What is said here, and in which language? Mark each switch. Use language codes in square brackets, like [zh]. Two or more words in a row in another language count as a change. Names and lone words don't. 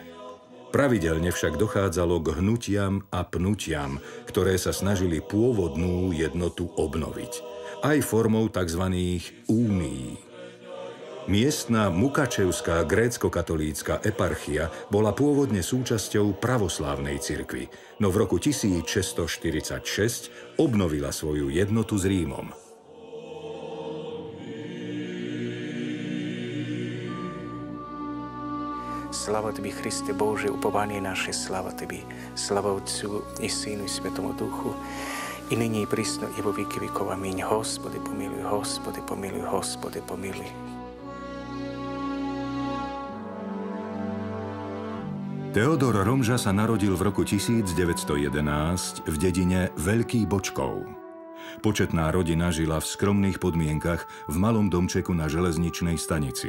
[sk] Pravidelne však dochádzalo k hnutiam a pnutiam, ktoré sa snažili pôvodnú jednotu obnoviť, aj formou tzv. Únií. Miestna Mukačevská grécko-katolícka eparchia bola pôvodne súčasťou pravoslávnej cirkvi, no v roku 1646 obnovila svoju jednotu s Rímom. [cu] Slava Tebi, Hriste Bože, upovanie naše, slava Tebi, slava Otcu i Synu i Svetomu Duchu, i nyní i prisno i vo vieky vekov. Amen. Hospode pomiluj, Hospode pomiluj, Hospode pomiluj. [sk] Teodor Romža sa narodil v roku 1911 v dedine Veľký Bočkov. Početná rodina žila v skromných podmienkach v malom domčeku na železničnej stanici.